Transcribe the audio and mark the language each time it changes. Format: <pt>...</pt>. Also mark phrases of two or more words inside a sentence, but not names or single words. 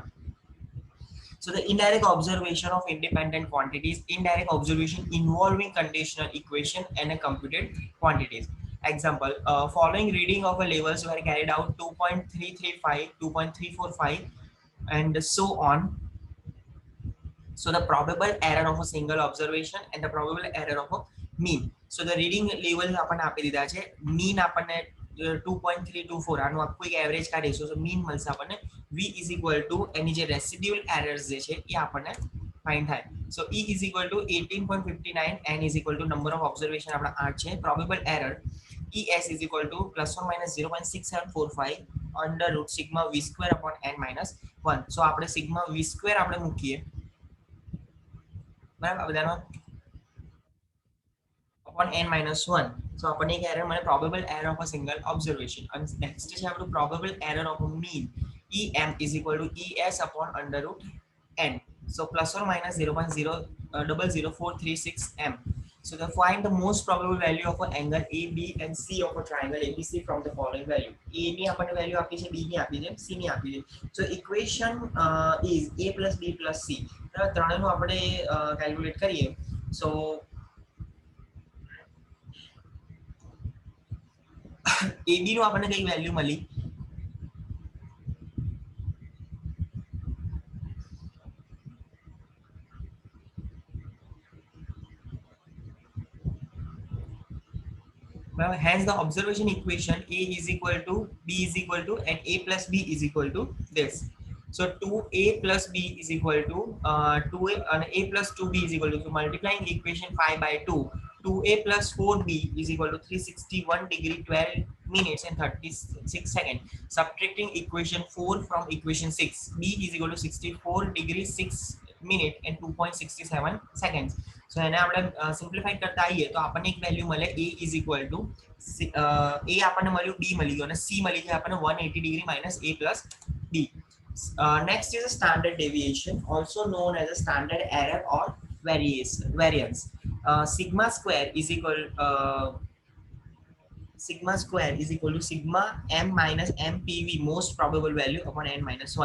<en>So the indirect observation of independent quantities, indirect observation involving conditional equation and a computed quantities. Example, following reading of a levels were carried out 2.335, 2.345 and so on. So the probable error of a single observation and the probable error of a mean. So the reading levels</en> <gu>આપણને આપી દીધા છે, mean આપણને 2.324 આનું આખું એક એવરેજ કાઢીશું.</gu> <en>So mean</en> <gu>મળશે આપણને</gu> <en>v is equal to</en> <gu>એની જે રેસિડ્યુઅલ એરર્સ જે છે એ આપણને ફાઇન્ડ થાય.</gu> <en>સો E is equal to 18.59, n is equal to number of observation</en> <gu>આપણા 8 છે.</gu> <en>Probable error ES is equal to plus or minus 0.6745 under root sigma v square upon n minus 1.</en> <gu>સો આપણે</gu> <en>sigma v square</en> <gu>આપણે મૂકીએ બરાબર બધાનો</gu> <en>upon n minus 1. So</en> <gu>આપણને એક</gu> <en>error મળે probable error of a single observation. And next</en> <gu>છે આપણું</gu> <en>probable error of a mean. EM is equal to ES upon under root n. So plus or minus 0.000436 m. So to find the most probable value of an angle A, B and C of a triangle ABC from the following value.</en> <gu>A ની આપણને value આપી છે, B ની આપી છે, C ની આપી છે.</gu> <en>So equation is A plus B plus C.</en> <gu>ત્રણેયનું આપણે calculate કરીએ. So AB નું આપણને કઈ વેલ્યુ મળી?</gu> <en>Hence the observation equation A is equal to B is equal to and A plus B is equal to this. So 2A plus B is equal to 2A and A plus 2B is equal to, so multiplying equation 5 by 2, 2A plus 4B is equal to 361 degree 12 minutes and 36 seconds. Subtracting equation 4 from equation 6, B is equal to 64 degree 6 minute and 2.67 seconds.</en> <gu>So એને આપણે સિમ્પ્લિફાઈડ કરતા આવીએ તો આપણને એક વેલ્યુ મળે</gu> <en>A is equal to A</en> <gu>આપણને મળ્યું, B મળી ગયો અને C મળી ગઈ આપણને</gu> <en>180 degree minus A plus B. Next is a standard deviation, also known as a standard error or variance. Sigma square is equal to sigma m minus mpv, most probable value, upon n minus 1.</en>